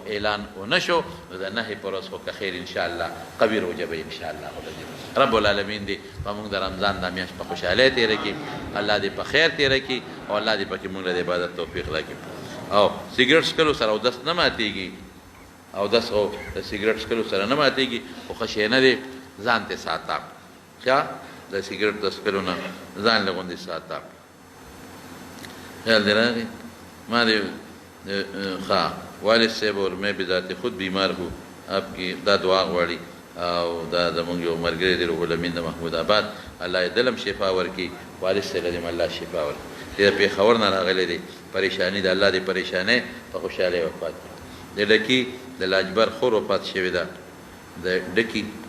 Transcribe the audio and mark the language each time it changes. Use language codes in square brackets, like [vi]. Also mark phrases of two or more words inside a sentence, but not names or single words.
[ps] اعلان ونه شو نو د نهې په ورځ خو که خیر انشاءالله قوي روژه به انشاءالله ولګي [ar] رب العالمین [ps] دې په موږ د رمضان دا میاشت په خوشحالۍ تېره کړي الله دې په خیر تېره کړي او الله دې پکې موږ له د عبادت توفیق راکړي او سیګریټ څکلو سره اودس نه ماتېږي اودس خو د سیګریټ څکلو سره نه ماتېږي خو ښه شی نه دی ځان ته ساته ښه د سیګریټ د څکلو نه ځان له غوندې ساته خیال دې راغی ما دې ښه والد صاحب [ur] اور میں بذات خود بیمار ہوں آپ کی [ps] دا دعا غواړي او دا زمونږ یو ملګری دی روح الامین د محمود آباد الله یې دلم شفا ورکړي والد صاحب له دې الله شفا ورکړي د پېښور نه راغلی دی پریشانی د الله دې پریشانۍ په خوشحالۍ وفات کړي د ډکي د لاجبر خور وفات شوې ده د ډکي